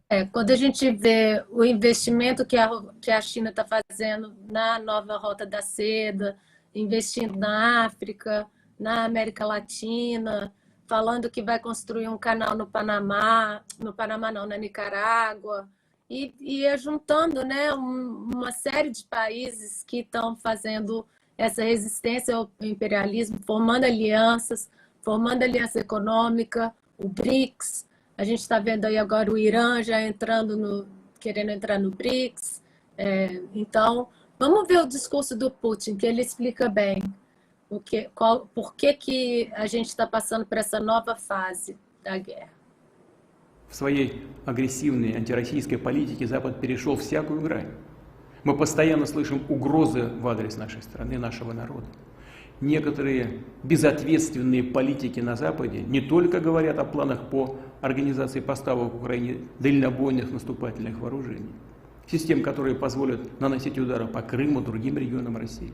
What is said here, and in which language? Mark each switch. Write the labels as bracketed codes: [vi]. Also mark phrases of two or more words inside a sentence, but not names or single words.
[pt] quando a gente vê o investimento que a China está fazendo na nova Rota da Seda, investindo na África, na América Latina, falando que vai construir um canal no Panamá não, na Nicarágua, e juntando, né, uma série de países que estão fazendo essa resistência ao imperialismo, formando aliança econômica, o BRICS. A gente está vendo aí agora o Irã já querendo entrar no BRICS. Então, vamos ver o discurso do Putin, que ele explica bem por que a gente está passando por essa nova fase da guerra. [ru] В своей агрессивной антироссийской политике Запад перешел всякую грань. Мы постоянно слышим угрозы в адрес нашей страны, нашего народа. Некоторые безответственные политики на Западе не только говорят о планах по организации поставок в Украине дальнобойных наступательных вооружений, систем, которые позволят наносить удары по Крыму, другим регионам России.